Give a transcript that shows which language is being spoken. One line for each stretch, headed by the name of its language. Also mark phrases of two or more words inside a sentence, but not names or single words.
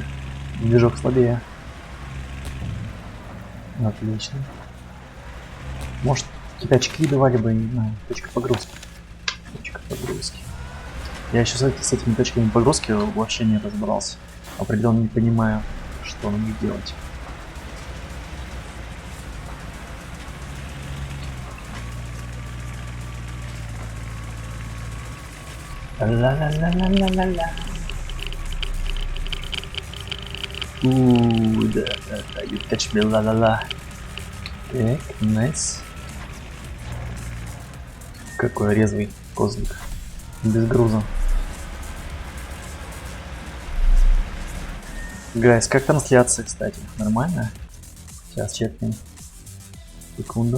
Russian: Движок слабее. Отлично. Может, какие-то очки давали бы, не знаю. Точка погрузки. Я еще с этими точками погрузки вообще не разобрался. Определенно не понимаю, что на них делать. Ла-ла-ла-ла-ла-ла-ла. Да,
English: you catch me, ла-ла-ла.
Russian: Так, найс. Какой резвый козлик. Без груза. Гайс, как трансляция, кстати? Нормально? Сейчас чекнем. Секунду.